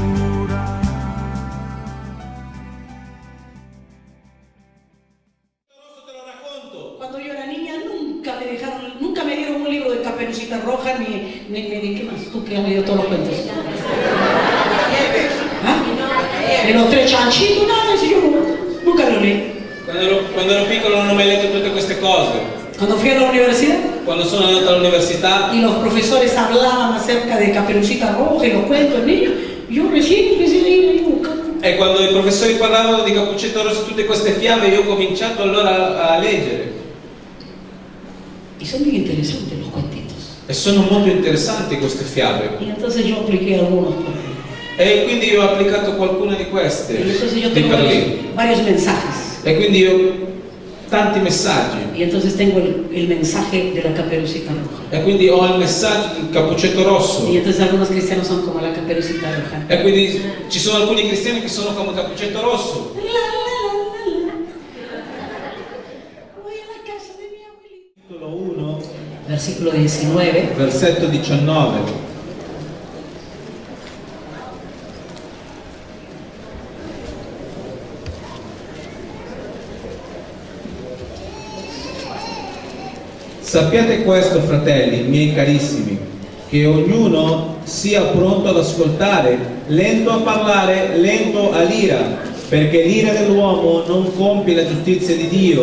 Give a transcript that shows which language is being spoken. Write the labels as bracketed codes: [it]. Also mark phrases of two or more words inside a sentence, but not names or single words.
[it] Te lo racconto. [es] Cuando yo era niña nunca me dieron un libro de Caperucita Roja ni de qué más, tú que has leído todos los cuentos. ¿Ah? De los tres chanchitos, nada, eso yo nunca lo leí. [it] Quando ero piccolo non ho mai letto tutte queste cose. [es] Cuando fui a la universidad [it] Quando sono andato all'università [es] y los profesores hablaban acerca de Caperucita Roja y los cuentos de niños, yo recién empecé a leer y buscar. [it] e quando i professori parlavano di Cappuccetto Rosso, tutte queste fiabe, io ho cominciato allora a leggere. [es] Y son muy interesantes los cuentitos. [it] E sono molto interessanti queste fiabe. [es] Y entonces yo apliqué algunos por ahí. [it] E quindi io ho applicato qualcuna di queste [es] Y entonces yo [it] di [es] tengo [it] per lì. [es] varios mensajes. [it] E quindi io ho tanti messaggi. [es] Y entonces tengo el mensaje de la Caperucita Roja. [it] E quindi ho il messaggio del Cappuccetto Rosso. [es] Y entonces algunos cristianos son como la Caperucita Roja. [it] E quindi ci sono alcuni cristiani che sono come Cappuccetto Rosso. La, la, la, la. [es] Voy a la casa de mi abuelita. [it] Capitolo 1, [es] Versículo 19. [it] versetto 19. Sappiate questo, fratelli miei carissimi, che ognuno sia pronto ad ascoltare, lento a parlare, lento all'ira, perché l'ira dell'uomo non compie la giustizia di Dio.